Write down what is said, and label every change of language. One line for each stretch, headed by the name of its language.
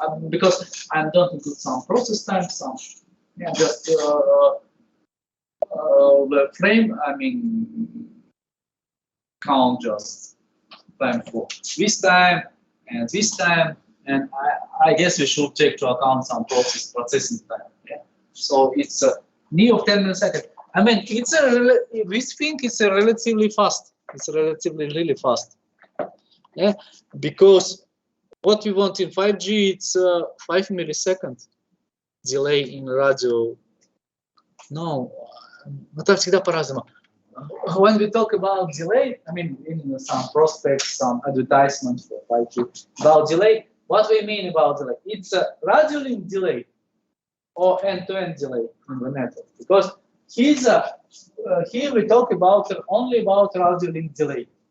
English: Because I don't include some process time, some just the frame, I mean, count just time for this time and this time, and I guess we should take to account some processing time. Yeah? So it's a near of 10 milliseconds. I mean, it's this thing is relatively fast. It's relatively really fast. Yeah, because what we want in 5G, it's 5 milliseconds. delay in radio.
Russian: No, это всегда по-разному.
English: When we talk about delay, I mean, in some prospects, some advertisements for 5G, about delay, what we mean about delay? It's a radio link delay or end-to-end delay in the network. Because here we talk about only about radio link delay.